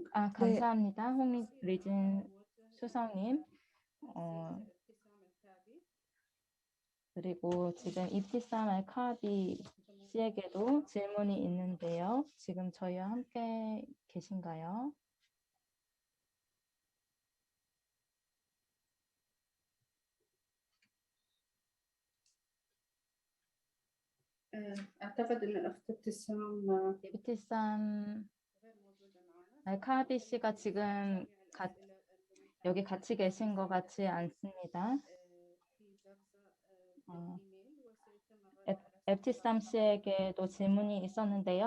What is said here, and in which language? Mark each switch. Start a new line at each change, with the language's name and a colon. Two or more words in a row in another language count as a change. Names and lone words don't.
Korean: 감사합니다. 리진 수석님. 그리고 지금 입티삼 알카비 씨에게도 질문이 있는데요. 지금 저희와 함께 계신가요?
Arabic: أعتقد أن الأخت ابتسام
Korean: 이브티삼 알카비 씨가 지금 여기 같이 계신 것 같지 않습니다. 앱티삼 씨에게도 질문이 있었는데요.